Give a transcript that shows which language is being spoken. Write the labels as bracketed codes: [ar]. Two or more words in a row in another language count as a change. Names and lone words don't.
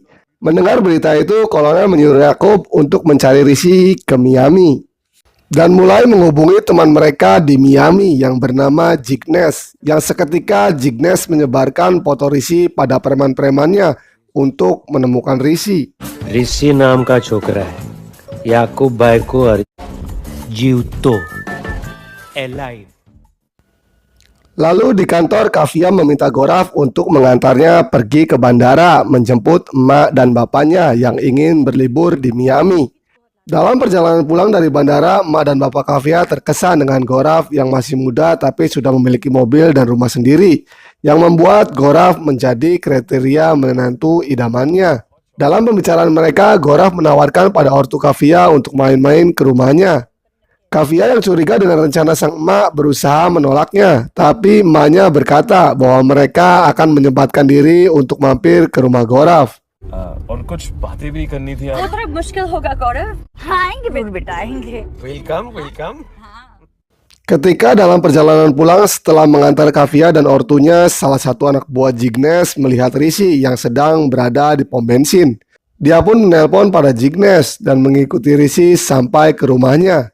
[id] Mendengar berita itu, kolonel menyuruh Yakub untuk mencari Rishi ke Miami dan mulai menghubungi teman mereka di Miami yang bernama Jignesh. Yang seketika Jignesh menyebarkan foto Rishi pada preman-premannya untuk menemukan Rishi. [hi] ऋषि नाम का छोकरा है याकूब भाई को जीवतो alive. [id] Lalu di kantor, Kavya meminta Gorav untuk mengantarnya pergi ke bandara menjemput emak dan bapaknya yang ingin berlibur di Miami. Dalam perjalanan pulang dari bandara, emak dan bapak Kavya terkesan dengan Gorav yang masih muda tapi sudah memiliki mobil dan rumah sendiri, yang membuat Gorav menjadi kriteria menantu idamannya. Dalam pembicaraan mereka, Gorav menawarkan pada ortu Kavya untuk main-main ke rumahnya. Kavya yang curiga dengan rencana sang emak berusaha menolaknya, tapi emaknya berkata bahwa mereka akan menyempatkan diri untuk mampir ke rumah Gorav. [hi] और कुछ बातें भी करनी थी. वो थोड़ा मुश्किल होगा गौरव. आएंगे बेटा आएंगे. [id] Ketika dalam perjalanan pulang setelah mengantar Kavya dan ortunya, salah satu anak buah Jignesh melihat Rishi yang sedang berada di pom bensin. Dia pun menelpon pada Jignesh dan mengikuti Rishi sampai ke rumahnya.